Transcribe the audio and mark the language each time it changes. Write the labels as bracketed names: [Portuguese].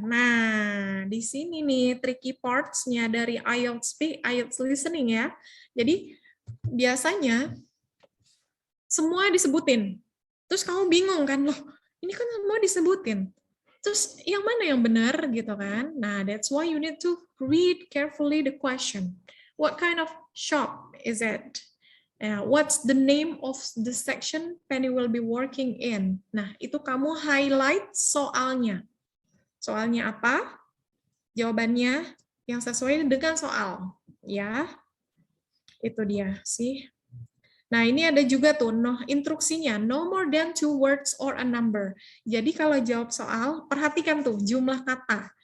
[Indonesian] Nah, di sini nih tricky parts-nya dari IELTS listening ya. Jadi biasanya semua disebutin. Terus kamu bingung kan, loh ini kan semua disebutin. Terus yang mana yang benar gitu kan? [English] Nah, that's why you need to read carefully the question. What kind of shop is it? What's the name of the section Penny will be working in? [Indonesian] Nah, itu kamu highlight soalnya. Soalnya apa? Jawabannya yang sesuai dengan soal. Ya, itu dia sih. Nah, ini ada juga tuh instruksinya, [English] no more than 2 words or a number. [Indonesian] Jadi kalau jawab soal, perhatikan tuh jumlah kata.